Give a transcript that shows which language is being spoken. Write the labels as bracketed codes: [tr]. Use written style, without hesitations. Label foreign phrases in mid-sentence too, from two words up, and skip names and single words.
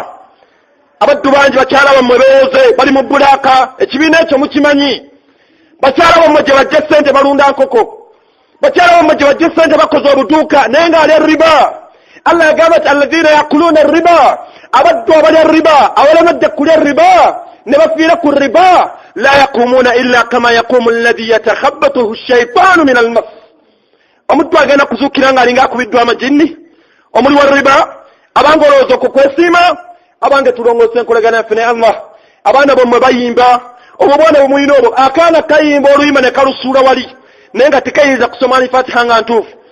[lg] Abaddu bangi bakyala bammwe beewoze bali mu bulaaka, ekibiina ekyo mukimanyi. Bakyala bammwe gye bajja ssente balunda nkoko, bakyala bammwe gye bajja ssente bakoze obuduuka naye ng'alya riba. Allah yagamba nti [ar] الذين يأكلون الربا, [lg] abaddu abalya riba, abalemedde kulya riba ne bafiira ku riba, [ar] لا يقومون إلا كما يقوم الذي يتخبطه الشيطان من المس. [lg] Omuddu agenda kuzuukira ng'alinga akubiddwa amajinni omuli wa riba. Abange olowooza okukwesiima, abange tulongoose enkolagana yaffe ne Allah. Abaana bammwe bayimba, obwo bwana bwe mulina obwo, akaana kayimba oluyimba ne kalusuula wali naye nga tekayinza kusoma Al-Fatiha nga ntuufu.